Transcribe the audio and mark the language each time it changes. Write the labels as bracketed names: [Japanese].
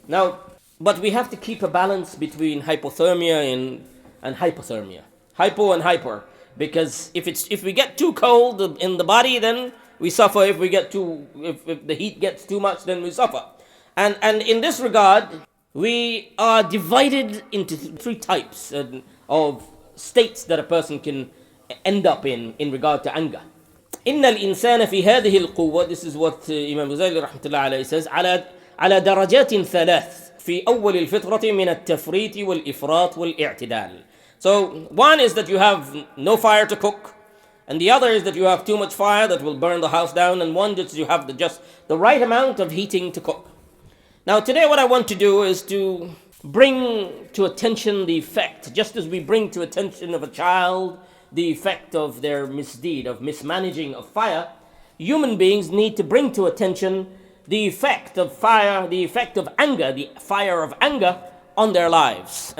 [English] Now, but we have to keep a balance between hypothermia and hypothermia, hypo and hyper, because if we get too cold in the body, then we suffer. If the heat gets too much, then we suffer. And in this regard, we are divided into three types of states that a person can end up in regard to anger. [Arabic] إن الإنسان في هذه القوة, [English] this is what Imam Ghazali [Arabic] رحمة الله عليه says, على درجات ثلاث في أول الفطرة من التفريط والإفراط والاعتدال. [English] So one is that you have no fire to cook, and the other is that you have too much fire that will burn the house down, and one that you have just the right amount of heating to cook. Now today what I want to do is to bring to attention the effect, just as we bring to attention of a child the effect of their misdeed, of mismanaging of fire, human beings need to bring to attention the effect of fire, the effect of anger, the fire of anger on their lives.